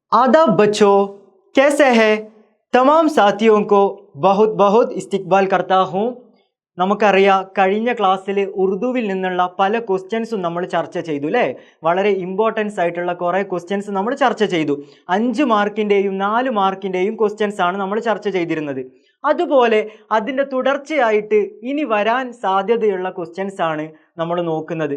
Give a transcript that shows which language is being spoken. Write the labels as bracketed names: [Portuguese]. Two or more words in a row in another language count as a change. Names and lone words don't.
[Urdu] آداب بچوں، کیسے ہیں? تمام ساتھیوں کو بہت بہت استقبال کرتا ہوں. [Malayalam] നമുക്കറിയാം കഴിഞ്ഞ ക്ലാസ്സിൽ ഉറുദുവിൽ നിന്നുള്ള പല ക്വസ്റ്റ്യൻസും നമ്മൾ ചർച്ച ചെയ്തു അല്ലേ. വളരെ ഇമ്പോർട്ടൻസ് ആയിട്ടുള്ള കുറേ ക്വസ്റ്റ്യൻസ് നമ്മൾ ചർച്ച ചെയ്തു. 5 മാർക്കിൻ്റെയും 4 മാർക്കിൻ്റെയും ക്വസ്റ്റ്യൻസ് ആണ് നമ്മൾ ചർച്ച ചെയ്തിരുന്നത്. അതുപോലെ അതിൻ്റെ തുടർച്ചയായിട്ട് ഇനി വരാൻ സാധ്യതയുള്ള ക്വസ്റ്റ്യൻസ് ആണ് നമ്മൾ നോക്കുന്നത്.